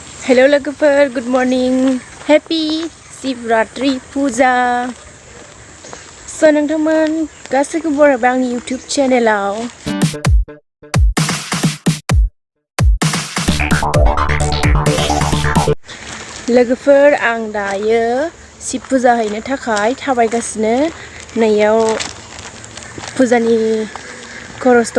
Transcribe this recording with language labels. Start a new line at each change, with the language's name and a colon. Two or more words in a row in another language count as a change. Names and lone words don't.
English: Hello logofer, good morning. Happy shivratri puja.
Bodo: So nongtangmon gaसैखौबो बरायबाय आंनि YouTube channel-आव. लोगोफोर आं दायो शिब पुजा हैनो थाखाय थाबायगासिनो. नैयाव पुजानि खरस दङ.